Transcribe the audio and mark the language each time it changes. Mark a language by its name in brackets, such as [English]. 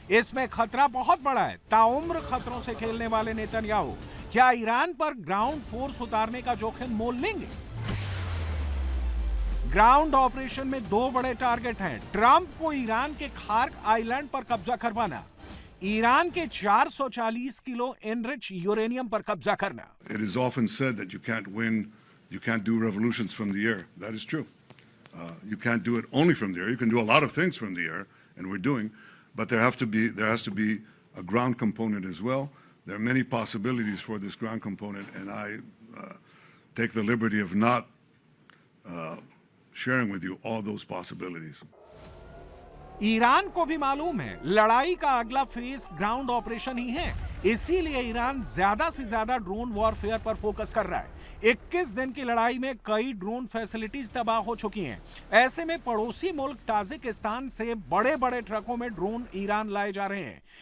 [Hindi] इसमें खतरा बहुत बड़ा है। ताउम्र खतरों से खेलने वाले नेतन्याहू क्या ईरान पर ग्राउंड फोर्स उतारने का जोखिम मोल लेंगे? ग्राउंड ऑपरेशन में 2 बड़े टारगेट हैं। ट्रंप को ईरान के खार्क आइलैंड पर कब्जा करवाना, ईरान के 440 किलो एनरिच यूरेनियम पर कब्जा करना। [English] It is often said that you can't do revolutions from the air. That is true. You can't do it only from the air. You can do a lot of things from the air, and we're doing, but there has to be a ground component as well. There are many possibilities for this ground component, and I take the liberty of not sharing with you all those possibilities. [Hindi] Iran को भी मालूम है लड़ाई का अगला phase ground operation ही है। इसीलिए Iran ज्यादा से ज्यादा ड्रोन वॉरफेयर पर फोकस कर रहा है। 21 दिन की लड़ाई में कई ड्रोन फैसिलिटीज तबाह हो चुकी हैं। ऐसे में पड़ोसी मुल्क ताजिकिस्तान से बड़े बड़े ट्रकों में ड्रोन ईरान लाए जा रहे हैं।